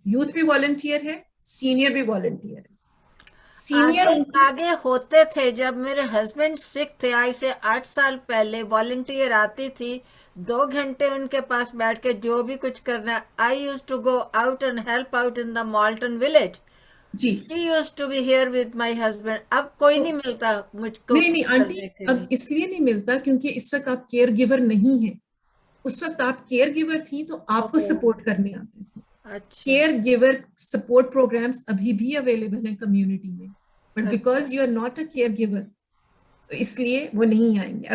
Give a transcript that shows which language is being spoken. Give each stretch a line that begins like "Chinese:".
Hindi: Youth भी volunteer है, senior भी वॉलंटियर है। सीनियर आगे होते थे। जब मेरे हस्बैंड सिक थे, आज से 8 साल पहले, वॉलंटियर आती थी, 2 घंटे उनके पास बैठ के जो भी कुछ करना।
English: I used to go out and help out in the Malton village.
Hindi: Ji,
English: She used to be here with my husband.
Hindi: अब कोई नहीं मिलता मुझको नहीं आंटी, करने के अब लिए। इसलिए नहीं मिलता क्योंकि इस वक्त आप केयर गिवर नहीं है। उस वक्त आप केयर गिवर थी तो आपको सपोर्ट करने आते थे। अच्छा, केयर गिवर सपोर्ट प्रोग्राम्स अभी भी अवेलेबल हैं कम्युनिटी में,
English: but because you are not a care giver,
Hindi: तो इसलिए वो नहीं आएंगे।